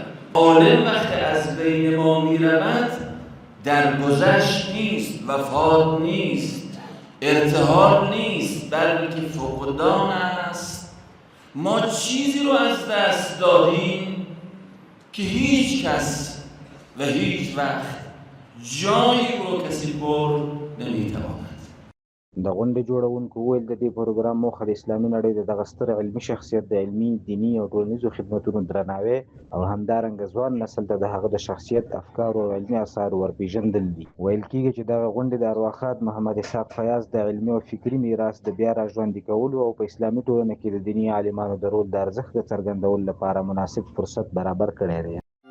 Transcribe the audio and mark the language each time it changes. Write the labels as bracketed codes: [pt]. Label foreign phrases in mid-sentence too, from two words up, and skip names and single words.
[fa] عالم وقتی از بین ما می‌رود درگذشت نیست، وفات نیست، ارتحال نیست، بلکه فقدان است. ما چیزی رو از دست دادیم که هیچ کس و هیچ وقت جایی رو کسی پر نمی‌تواند. [ps] د غونډې جوړونکو وویل د دې پروګرام موخه د اسلامي نړۍ د دغه ستر علمي شخصیت د علمي، دیني او ټولنیزو خدمتونو درناوی او همدارنګه ځوان نسل ته د هغه د شخصیت، افکارو او علمي اثارو ورپېژندل دي. ویل کېږي چې دغه غونډې د ارواښاد محمد اسحاق فیاض د علمي او فکري میراث د بیا راژوندي کولو او په اسلامي ټولنه کې د دیني عالمانو د رول د ارزښت د څرګندولو لپاره مناسب فرصت برابر کړی دی.